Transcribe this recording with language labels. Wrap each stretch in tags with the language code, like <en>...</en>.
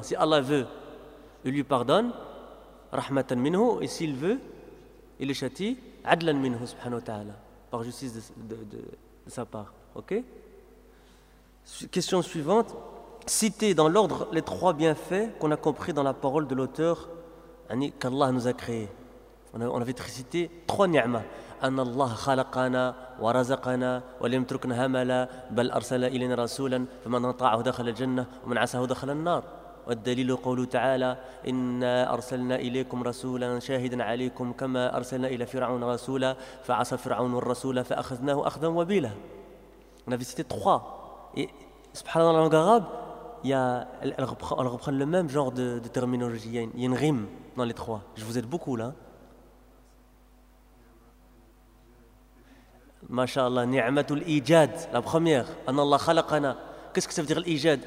<fr>Si Allah veut, il lui pardonne, rahmatan minhu, et s'il veut, il le châtie, adlan minhu, subhanahu wa ta'ala, par justice de sa part. Ok? Question suivante. Citer dans l'ordre les trois bienfaits qu'on a compris dans la parole de l'auteur qu'Allah nous a créés. On avait cité trois ni'ma.</fr> <ar>أن الله خلقنا ورزقنا ولم يتركنا هملا بل أرسل إلينا رسولا فمن أطاعه دخل الجنة ومن عصاه دخل النار والدليل قوله تعالى إنا أرسلنا إليكم رسولا شاهدا عليكم كما أرسلنا إلى فرعون رسولا فعصى فرعون الرسول فأخذناه أخذا وبيلا.</ar> <fr>On avait cité trois. Et subhanallah, la langue arabe, elle reprend le même genre de terminologie. Il y a une rime dans les trois. Je vous aide beaucoup là. Masha'Allah, ni'matul ijad, la première, an Allah khalaqana. Qu'est-ce que ça veut dire l'ijad?</fr>